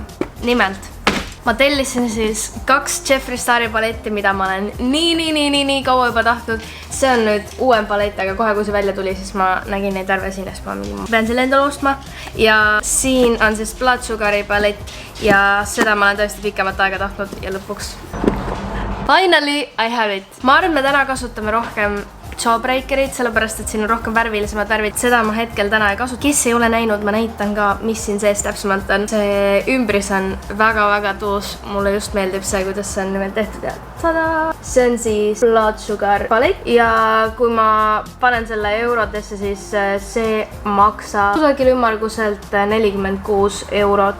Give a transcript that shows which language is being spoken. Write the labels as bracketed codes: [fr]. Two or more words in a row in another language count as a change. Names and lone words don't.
[et] Nimelt, ma tellisin siis 2 Jeffree Star'i paletti, mida ma olen nii kaua juba tahtnud. See on nüüd uuem palett, aga kohe kui see välja tuli, siis ma nägin neid värve siin, siis ma pean selle endale ostma. Ja siin on siis Blood Sugari palett ja seda ma olen tõesti pikemat aega tahtnud ja lõpuks [en] finally I have it. [et] Ma arvan, me täna kasutame rohkem Jawbreakerit, sellepärast, et siin on rohkem värvilisemad värvid. Seda ma hetkel täna ei kasuta. Kes ei ole näinud, ma näitan ka, mis siin sees täpsemalt on. See ümbris on väga tuus. Mulle just meeldib see, kuidas see on nimelt tehtud ja tada! See on siis Blood Sugar palett ja kui ma panen selle eurodesse, siis see maksab kusagil ümmarguselt 46 eurot.